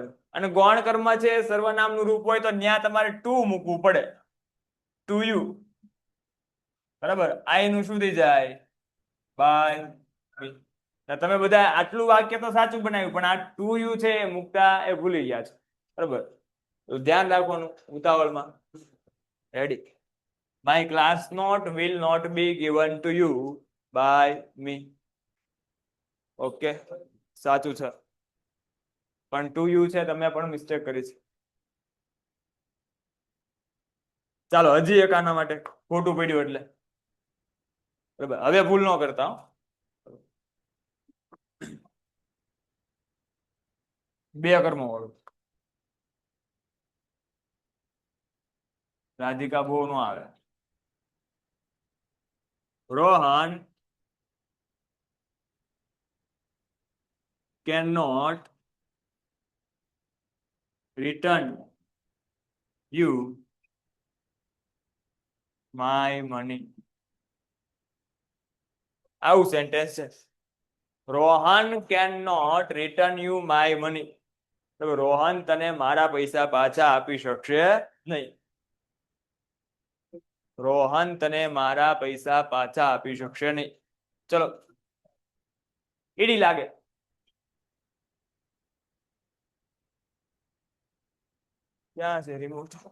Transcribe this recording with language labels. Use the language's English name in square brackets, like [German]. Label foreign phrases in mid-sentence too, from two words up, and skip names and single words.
[Gujarati] અને ગૌણ કર્મ છે સર્વનામનું રૂપ હોય તો ત્યાં તમારે ટુ મૂકવું પડે, [English] to you, [Gujarati] બરાબર. આઈ નું શું થઈ જાય? [English] by me. [Gujarati] તમે બધા આટલું વાક્ય તો સાચું બનાવ્યું, પણ આ [English] to you [Gujarati] છે એ મૂકતા એ ભૂલી ગયા છે, બરાબર. તો ધ્યાન રાખવાનું ઉતાવળમાં. રેડી? [English] My class note will not be given to you by me. [Gujarati] ઓકે, સાચું છે, પણ [English] to you [Gujarati] છે, તમે પણ મિસ્ટેક કરી છે. ચાલો હજી એક આના માટે ખોટું પડ્યું એટલે, બરાબર. હવે ભૂલ ન કરતા હો. બે કર્મો વાળું. રાધિકા બહુ નો આવે. રોહન [English] cannot return you my money. [Gujarati] આવું સેન્ટેન્સ છે. રોહન [English] cannot return you my money. [Gujarati] રોહન તને મારા પૈસા પાછા આપી શકશે નહીં. રોહન તને મારા પૈસા પાછા આપી શકશે નહીં. ચલો, ઈડી લાગે. ક્યાં છે રિમોટ?